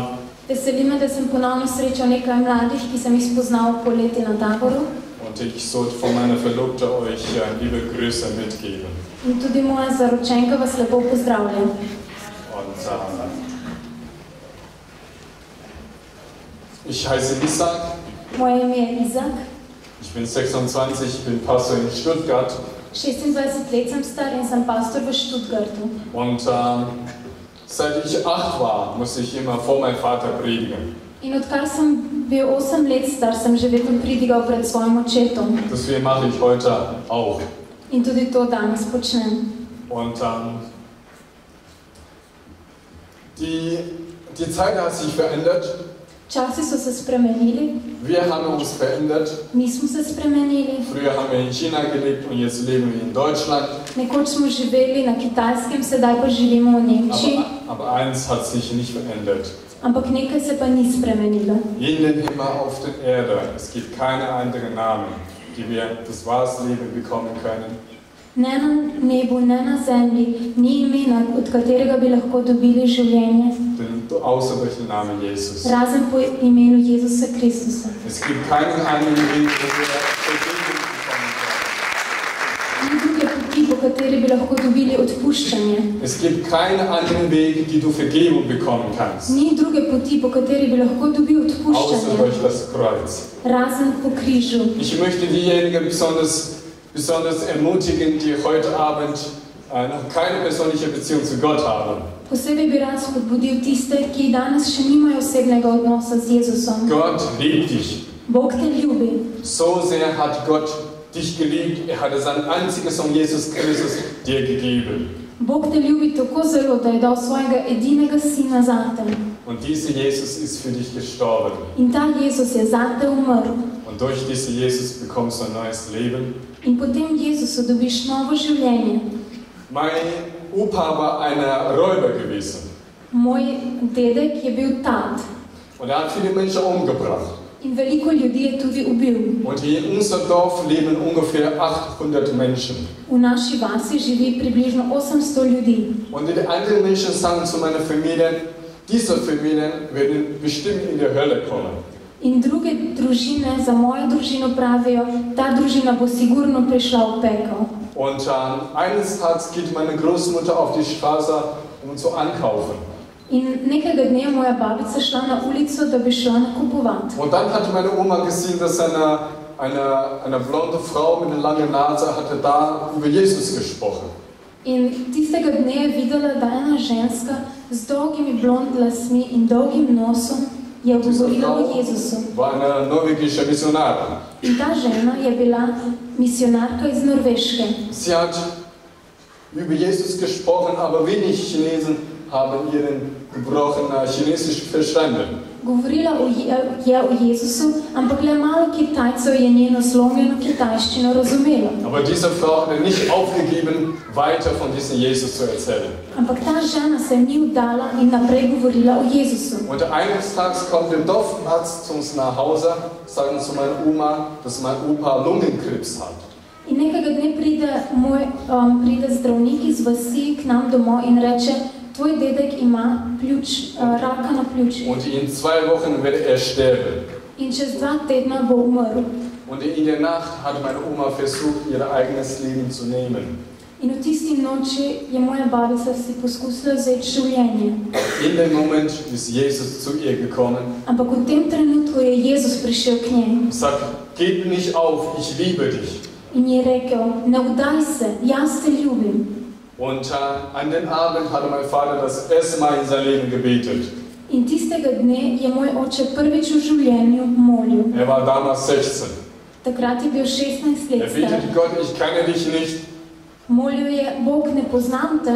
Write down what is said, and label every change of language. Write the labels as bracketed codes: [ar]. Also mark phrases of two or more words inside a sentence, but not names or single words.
[sl] Veseli me, da sem ponovno srečal nekaj mladih, ki sem jih spoznal poleti na taboru. [de] Und ich sollte von meiner Verlobten euch liebe Grüße mitgeben. [sl] In tudi moja zaročenka vas lepo pozdravlja. [de] Und ich heiße Isaac. [sl] Moje ime je Izak. [de] Ich bin 26, ich bin Pastor in Stuttgart. [sl] 26 let sem star in sem pastor v Stuttgartu. [de] Und seit ich 8 war, musste ich immer vor meinem Vater predigen. [sl] In odkar sem bil 8 let star, sem že vedno pridigal pred svojim očetom. [de] Deswegen mache ich heute auch. [sl] In tudi to danes počnem. [de] Und die Zeit hat sich verändert. [sl] Časi so se spremenili. [de] Wir haben uns verändert. [sl] Mi smo se spremenili. [de] Früher haben wir in China gelebt und jetzt leben wir in Deutschland. [sl] Nekoč smo živeli na Kitajskem, sedaj pa živimo v Nemčiji. [de] Aber eins hat sich nicht verändert. [sl] Ampak nekaj se pa ni spremenilo. [de] In den Himmel auf der Erde. Es gibt keine anderen Namen, die wir das wahre Leben bekommen können. [sl] Ne na nebu, ne na zemlji, ni imena, od katerega bi lahko dobili življenje. [de] Außer durch den Namen Jesus. [sl] Razen po imenu Jezusa Kristusa. [de] Es gibt keinen anderen Weg, wo wir Vergebung bekommen können. [sl] Ni druge poti, po kateri bi lahko dobili odpuščanje. [de] Es gibt keinen anderen Weg, die du Vergebung bekommen kannst. [sl] Ni druge poti, po kateri bi lahko dobil [de] Außer [sl] odpuščanje. [de] durch das Kreuz. [sl] Razen po križu. [de] Ich möchte diejenigen besonders ermutigen, die heute Abend noch keine persönliche Beziehung zu Gott haben. [sl] Posebej bi rad spodbudil tiste, ki danes še nimajo osebnega odnosa z Jezusom. [de] Gott liebt dich. [sl] Bog te ljubi. [de] So sehr hat Gott dich geliebt, er hatte seinen einzigen Sohn Jesus Christus dir gegeben. [sl] Bog te ljubi tako zelo, da je dal svojega edinega sina zate. [de] Und dieser Jesus ist für dich gestorben. [sl] In ta Jezus je zate umrl. [de] Und durch diesen Jesus bekommst du ein neues Leben. [sl] In potem Jezusu dobiš novo življenje. [de] Mein Opa war ein Räuber gewesen. [sl] Moj dedek je bil tat. [de] Und er hat viele Menschen umgebracht. [sl] In veliko ljudi je tudi ubil. [de] Und hier in unserem Dorf leben ungefähr 800 Menschen. [sl] V naši vasi živi približno 800 ljudi. [de] Und die anderen Menschen sagen zu meiner Familie, diese Familien werden bestimmt in die Hölle kommen. [sl] In druge družine za mojo družino pravijo, ta družina bo sigurno prišla v pekel. [de] Und eines Tages geht meine Großmutter auf die Straße, um zu einkaufen. [sl] In nekega dne je moja babica šla na ulico, da bi šla nakupovati. [de] Und dann hat meine Oma gesehen, dass eine blonde Frau mit einer langen Nase hatte da über Jesus gesprochen. [sl] In tistega dne je videla, da ena ženska z dolgimi blond lasmi in dolgim nosom je govorila o Jezusu. [de] War eine norwegische Missionarin. [sl] In ta žena je bila misionarka iz Norveške. [de] Sie hat über Jesus gesprochen, aber wenig Chinesen haben ihren gebrochenen Chinesisch verstanden. [sl] Govorila je o Jezusu, ampak le malo Kitajcev je njeno zlomljeno kitajščino razumelo. [de] Aber diese Frau hat nicht aufgegeben, weiter von diesem Jesus zu erzählen. [sl] Ampak ta žena se ni vdala in naprej govorila o Jezusu. [de] Und eines Tages kommt der Dorfarzt zu uns nach Hause, sagen zu meiner Oma, dass mein Opa Lungenkrebs hat. [sl] In nekega dne pride zdravnik iz vasi k nam domov in reče, tvoj dedek ima raka na pljučih. [de] Und in 2 Wochen wird er sterben. [sl] In čez 2 tedna bo umrl. [de] Und in der Nacht hat meine Oma versucht, ihr eigenes Leben zu nehmen. [sl] In v tisti noči je moja babica si poskusila vzeti življenje. [de] In dem Moment ist Jesus zu ihr gekommen. [sl] Ampak v tem trenutku je Jezus prišel k njej. [de] Sagt, gib nicht auf, ich liebe dich. [sl] In je rekel, ne vdaj se, jaz te ljubim. [de] Und an den Abend hatte mein Vater das erste Mal in sein Leben gebetet. [sl] In tistega dne je moj oče prvič v življenju molil. [de] Er war damals 16. [sl] Takrat je bil 16 let [de] Er [sl] star. [de] betete Gott, ich kenne dich nicht, [sl] Molil je, Bog, ne poznam te,